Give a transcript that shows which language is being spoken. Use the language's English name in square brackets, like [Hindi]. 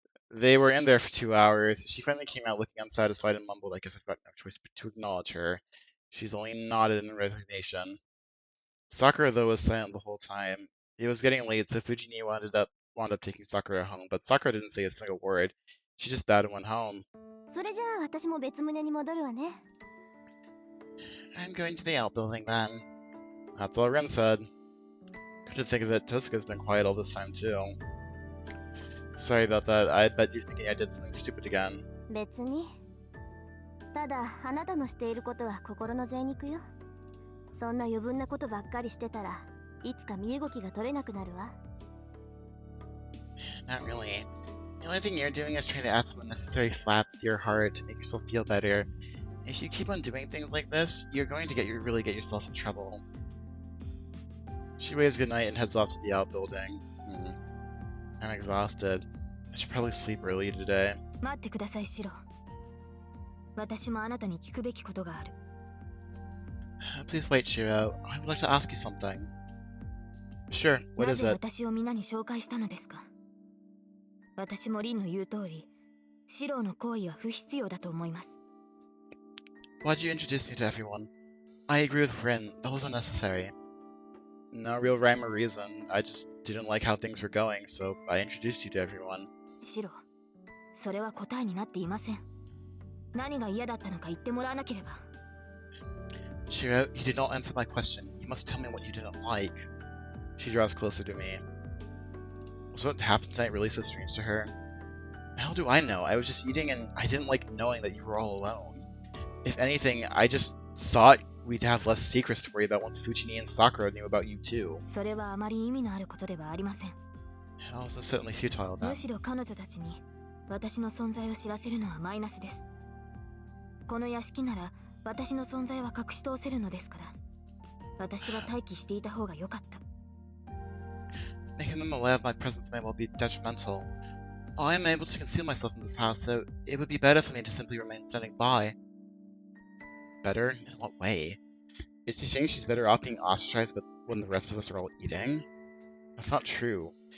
[English] They were in there for 2 hours. She finally came out looking unsatisfied and mumbled, "I guess I've got no choice but to acknowledge her." She's only nodded in resignation. Sakura, though, was silent the whole time. It was getting late, so Fujini wound up taking Sakura home, but Sakura didn't say a single word. She just bowed and went home. [Japanese] それじゃあ私も別棟に戻るわね。 [English] I'm going to the outbuilding then. That's all Ren said. Couldn't think of it, Tosuka's been quiet all this time too. Sorry about that, I bet you're thinking I did something stupid again. [Japanese] 別に。ただあなたのしていることは心の贅肉よ。そんな余分なことばっかりしてたらいつか身動きが取れなくなるわ。 [English] Not really. The only thing you're doing is trying to add some unnecessary flap to your heart to make yourself feel better. If you keep on doing things like this, you're going to really get yourself in trouble. She waves goodnight and heads off to the outbuilding. I'm exhausted. I should probably sleep early today. [Japanese] 待ってください、シロ。私もあなたに聞くべきことがある。 [English] Please wait, Shiro. I would like to ask you something. Sure, what [Japanese] な [English] is [Japanese] ぜ [English] it? [Japanese] 私を皆に紹介したのですか？私もリンの言う通り、シロの行為は不必要だと思います。 [English] Why'd you introduce me to everyone? I agree with Rin, that was unnecessary. No real rhyme or reason. I just didn't like how things were going, so I introduced you to everyone. [Japanese] シロ、それは答えになっていません。何が嫌だったのか言ってもらわなければ。 [English] Shiro, you did not answer my question. You must tell me what you didn't like. She draws closer to me. Was what happened tonight really so strange to her? How do I know? I was just eating and I didn't like knowing that you were all alone. If anything, I just thought we'd have less secrets to worry about once Fujini and Sakura knew about you too. [Japanese] それはあまり意味のあることではありません。 [English] That was certainly futile [Japanese] む [English] then. [Japanese] しろ彼女たちに私の存在を知らせるのはマイナスです。この屋敷なら私の存在は隠し通せるのですから、私は待機していた方が良かった。 [English] Making them aware of my presence may well be detrimental. I am able to conceal myself in this house, so it would be better for me to simply remain standing by. Better? In what way? Is she saying she's better off being ostracized but when the rest of us are all eating? That's not true.